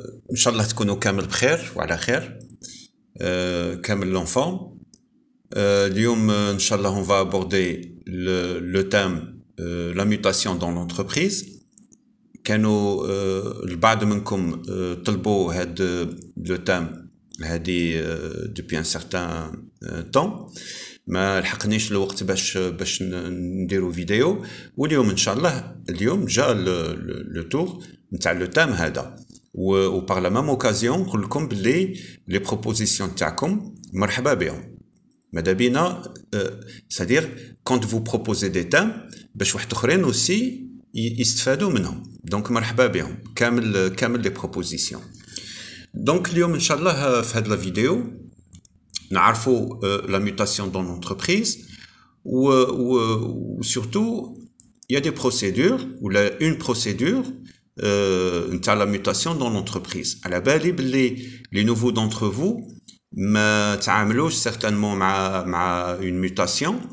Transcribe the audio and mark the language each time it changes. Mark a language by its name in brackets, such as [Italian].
[Arabic] ان شاء الله تكونوا كامل بخير وعلى خير. كامل لونفون. اليوم ان شاء الله [French] on va aborder le thème la mutation dans l'entreprise. [Arabic] كانوا البعض منكم طلبوا هذا لو تام هذه depuis un certain temps. ما لحقنيش الوقت باش نديرو فيديو، واليوم ان شاء الله اليوم جا لو تور نتاع لو تام هذا، و [French] par la même occasion [Arabic] نقول لكم بلي لي بروبوزيسيون تاعكم مرحبا بهم. ماذا بينا [French] c'est-à-dire quand vous proposez des thèmes [Arabic] باش واحد اخرين aussi يستفادوا منهم، دونك مرحبا بهم كامل لي بروبوزيسيون. دونك اليوم ان شاء الله في هذه الفيديو نعرفوا [French] la mutation dans l'entreprise ou surtout il y a des procédures ou une procédure نتاع la mutation dans l'entreprise. [Arabic] على بالي بلي [French] les nouveaux d'entre vous [Arabic] ما تعاملوش certainement مع une mutation.